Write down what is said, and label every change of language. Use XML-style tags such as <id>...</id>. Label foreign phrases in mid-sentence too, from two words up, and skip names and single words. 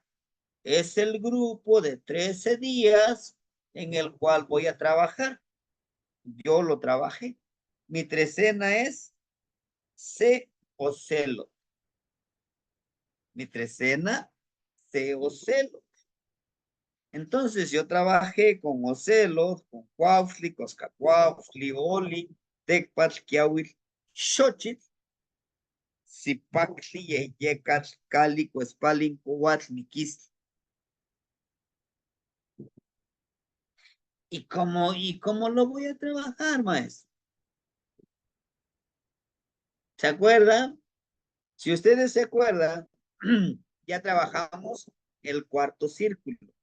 <es>Es el grupo de 13 días en el cual voy a trabajar. Yo lo trabajé. Mi trecena es C o celo. Mi trecena, C o celo. Entonces yo trabajé con Ocelos, con Cuautli, Coscacuautli, Oli, Tecpatl, Quiahuil, Xochitl, Zipactli, Yeyecatl, Cali, Cuespalin, Coatl, Miquistli. ¿Y cómo lo voy a trabajar, maestro? ¿Se acuerdan? Si ustedes se acuerdan, ya trabajamos el cuarto círculo.</es>